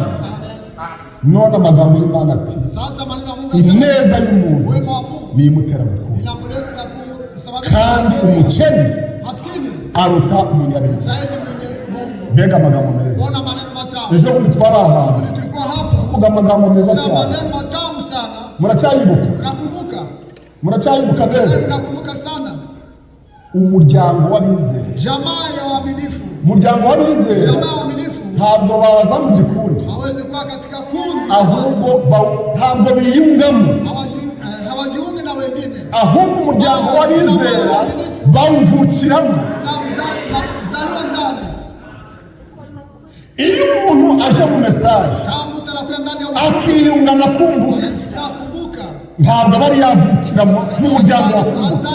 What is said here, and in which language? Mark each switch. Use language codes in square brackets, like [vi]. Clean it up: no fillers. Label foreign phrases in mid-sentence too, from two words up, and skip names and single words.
[rw] None amagambo y'Imana ati ineza y'umuntu niyimutera gukunda, kandi umukene aruta umunyabyaha. Mbega amagambo meza. Ejo bundi twari ahantu tuvuga amagambo meza cyane. Muracyayibuka neza? Umuryango w'abizera, [sw] jamaa ya waaminifu, [rw] umuryango w'abizera [sw] jamaa waaminifu [rw] ntabwo baza mu gikundi, [sw] hawezi kuwa katika kundi, [rw] ahubwo ntabwo biyungamo, [sw] hawajiungi na wengine, [rw] ahubwo umuryango w'abizera bawuvukiramo. [sw] Zaliwa ndani. [rw] Iyo umuntu aje mu mesaje akiyunga na kumbuka, ntabwo bari yavukira mu muryango wa kumbuka.